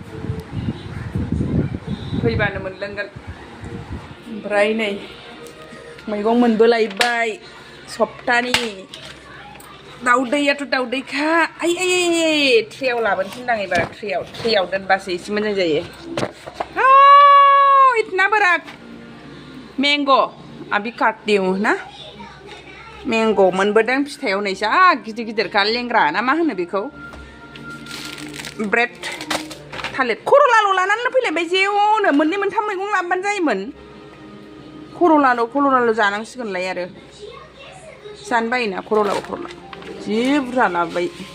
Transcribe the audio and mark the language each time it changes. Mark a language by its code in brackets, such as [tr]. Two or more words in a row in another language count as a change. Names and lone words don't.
[brx] फैबानो मोनलोंगोन ओमफ्राय नै मैगं मोनबोलायबाय सप्तानि दाउदैयाथ' दाउदैखा आइ ट्रेयाव लाबोनो थिनदां एबार ट्रेयाव दोनबासो एसे मोजां जायो [hi] इतना बड़ा मैंगो अभी काटती हूँ ना [brx] मैंगो मोनबोदों फिथाइयाव नै जा गिदिरखा लेंग्रा ना मा होनो बेखौ ब्रेड थालिर खर'लाल' लानानै फैलायबाय जेवनो मोननै मोनथाम मैगं लाबोबानो जायोमोन खर'लाल' जानांसिगोनलाय आरो जानो बायोना खर'ला जि बुरजा लाबोबाय